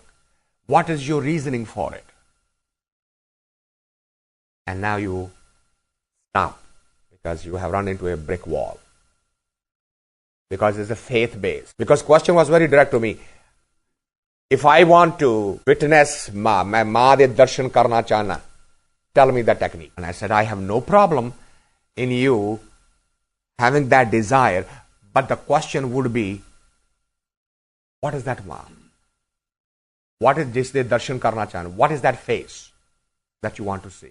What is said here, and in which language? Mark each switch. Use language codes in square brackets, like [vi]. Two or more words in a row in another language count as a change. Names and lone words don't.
[en] What is your reasoning for it? And now you stop because you have run into a brick wall. Because it's a faith base. Because question was very direct to me. If I want to witness Ma, [pa] ਮੈਂ ਮਾਂ ਦੇ ਦਰਸ਼ਨ ਕਰਨਾ ਚਾਹਨਾ, [en] tell me the technique. And I said, I have no problem in you having that desire, but the question would be, what is that Ma? What is this [pa] ਦਰਸ਼ਨ ਕਰਨਾ ਚਾਹਨਾ? [en] What is that face that you want to see?